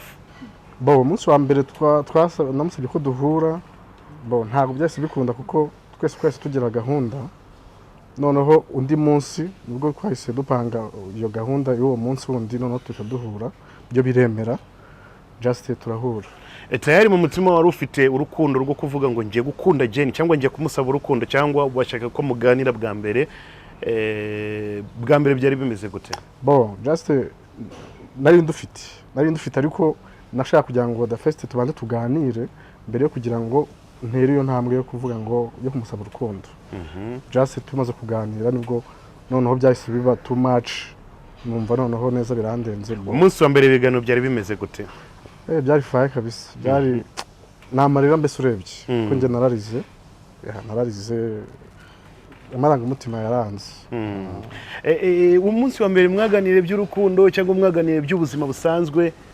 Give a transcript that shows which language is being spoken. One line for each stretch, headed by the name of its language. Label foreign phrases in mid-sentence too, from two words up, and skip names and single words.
Kinyarwanda: umunsi wa mbere namusabye ko duhura ntago byase bikunda kuko twese tugira gahunda noneho undi munsi nubwo twahise dupanga iyo gahunda y'uwo munsi wundi noneho duhura byo biremera just turahura tayari mu mutima wari ufite urukundo rwo kuvuga ngo ngiye gukunda Jenny cyangwa ngiye kumusaba urukundo cyangwa washaka ko muganira bwa mbere byari bimeze gute just nari ndufite ariko nashaka kugira ngo
English: the first
Kinyarwanda: tubanze tuganire mbere yo kugira ngo ntere iyo ntambwe yo kuvuga ngo yo kumusaba urukundo just tumaze kuganira nibwo noneho byahise biba
English: too much
Kinyarwanda: numva noneho neza birandenze umunsi wa mbere ibiganiro byari bimeze gute byari faye kabisa byari namarira mbese urebye ko nge nararize amaranga umutima yaranze umunsi wa mbere mwaganire by'urukundo cyangwa mwaganire by'ubuzima busanzwe